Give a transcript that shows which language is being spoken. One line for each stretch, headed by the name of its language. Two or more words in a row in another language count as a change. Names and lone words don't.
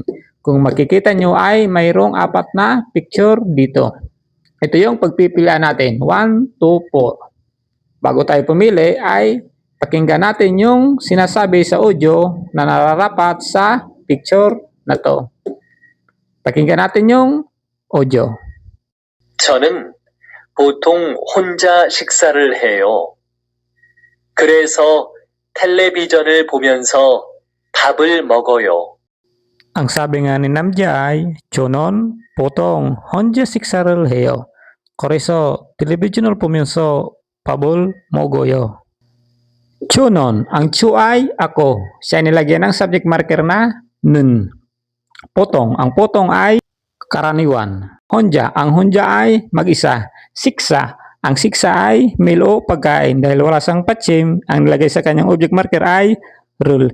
Filipino: Kung makikita nyo ay mayroong 4 na picture dito. Ito yung pagpipilian natin, 1, 2, 4. Bago tayo pumili ay pakinggan natin yung sinasabi sa audio na nararapat sa picture na to. Pakinggan natin yung audio.
Korean: 저는 보통 혼자 식사를 해요. 그래서 텔레비전을 보면서 밥을 먹어요.
Filipino: Ang sabi nga ni Namja ay,
Korean: 저는 보통 혼자 식사를 해요. 그래서 텔레비전을 보면서 밥을 먹어요. 저는,
Filipino: ang chu ay ako. Siya nilagyan ng subject marker na nun. Potong, ang potong ay karaniwan. Honja, ang honja ay mag-isa. Siksa, ang siksa ay meal o pagkain. Dahil wala sang patsim, ang nilagay sa kanyang object marker ay rule.